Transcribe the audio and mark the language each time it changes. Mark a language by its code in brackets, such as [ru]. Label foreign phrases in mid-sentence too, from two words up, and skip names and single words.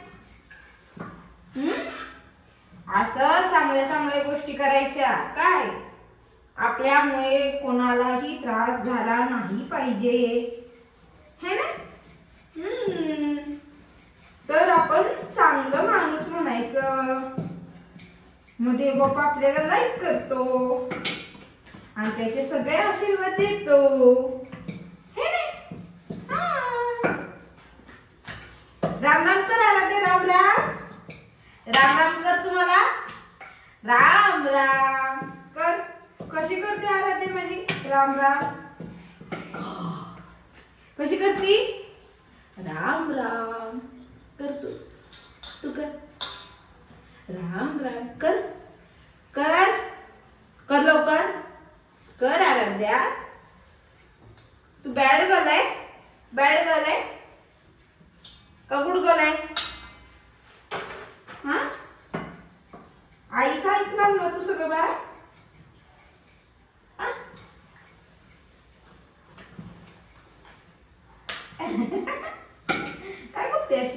[mr] असं चांगल्या चांगल्या गोष्टी करायच्या काय आपल्यामुळे कोणालाही त्रास झाला नाही पाहिजे है ना. तर आपण चांगलं माणूस म्हणायचं. मग देव बाप्पा आपल्याला लाईक करतो आणि त्याचे सगळे आशीर्वाद देतो हे नाही. राम राम करायला ते राम राम. राम राम कर तुम्हाला. राम राम कर. कशी करते आराध्या माझी. राम राम कशी करती. राम राम कर. तू कर. राम राम कर. कर कर लवकर कर. आराध्या तू [en] bad girl [mr] आहे. [en] bad girl [mr] आहे का [en] good girl [mr] आहे. हा आईचा ऐकणार ना तू सगळं बाळ. काय बघते अशी.